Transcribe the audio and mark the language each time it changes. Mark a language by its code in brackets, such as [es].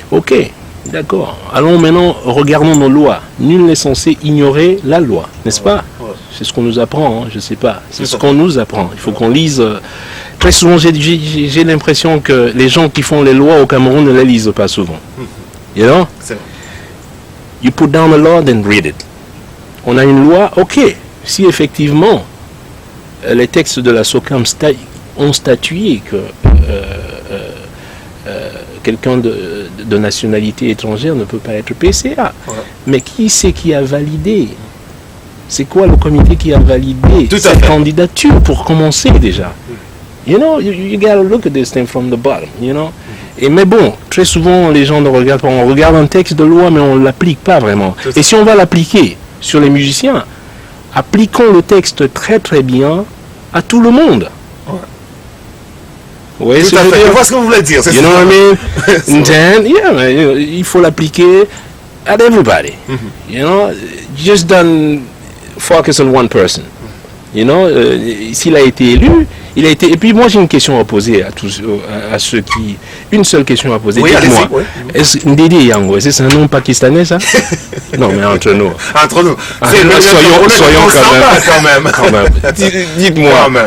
[fr] Ok, d'accord. Allons maintenant, regardons nos lois. Nul n'est censé ignorer la loi, n'est-ce pas? C'est ce qu'on nous apprend, hein, je sais pas. C'est ce qu'on nous apprend. Il faut qu'on lise. Très souvent, j'ai l'impression que les gens qui font les lois au Cameroun ne les lisent pas souvent. [en] You know? You put down a law, then read it. [fr] On a une loi, ok. Si effectivement, les textes de la SOCAM ont statué que quelqu'un de nationalité étrangère ne peut pas être PCA. Mais qui c'est qui a validé? C'est quoi le comité qui a validé cette candidature pour commencer déjà? [en] You know, you gotta look at this thing from the bottom, you know? [fr] Et mais bon, très souvent les gens ne regardent pas. On regarde un texte de loi, mais on ne l'applique pas vraiment. Et si on va l'appliquer sur les musiciens, appliquons le texte très très bien à tout le monde. Oui, je vois ce que vous voulez dire. [en] You know what I mean? Then, [fr] il faut l'appliquer [en] at everybody. You know, just don't focus on one person. You know, [fr] s'il a été élu, il a été. Et puis moi j'ai une question à poser à tous, à ceux qui. Une seule question à poser. Dites-moi. Est-ce Ndidi Yango, est-ce un nom pakistanais ça? Non mais entre nous. Entre nous. Soyons quand même. Dites-moi.